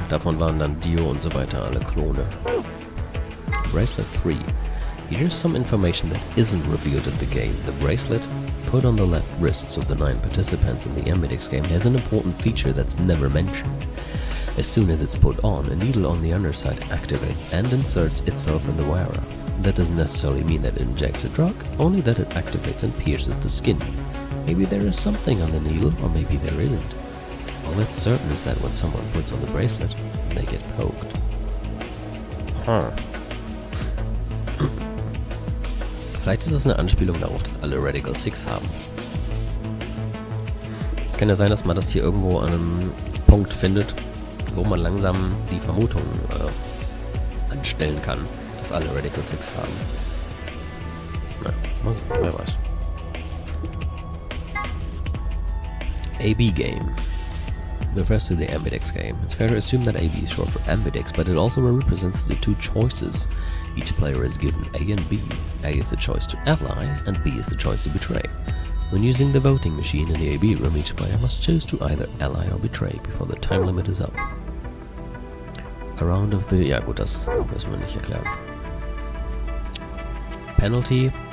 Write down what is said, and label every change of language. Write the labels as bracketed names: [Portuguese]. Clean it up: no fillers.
[German] Davon waren dann Dio und so weiter alle Klone. [English] Bracelet 3. Here's some information that isn't revealed in the game. The bracelet, put on the left wrists of the 9 participants in the aRdW game, has an important feature that's never mentioned. As soon as it's put on, a needle on the underside activates and inserts itself in the wearer. That doesn't necessarily mean that it injects a drug, only that it activates and pierces the skin. Maybe there is something on the needle, or maybe there isn't. All that's certain is that when someone puts on the bracelet, they get poked. Huh. [German] Vielleicht ist es eine Anspielung darauf, dass alle Radical 6 haben. Es kann ja sein, dass man das hier irgendwo an einem Punkt findet, wo man langsam die Vermutung anstellen kann, dass alle Radical 6 haben. Na, wer weiß. [English] AB Game refers to the aRdW game. It's fair to assume that AB is short for aRdW, but it also represents the 2 choices. Each player is given A and B. A is the choice to ally, and B is the choice to betray. When using the voting machine in the AB room, each player must choose to either ally or betray before the time limit is up. A round of the... [German] Ja gut, das müssen wir nicht erklären. [English] Penalty.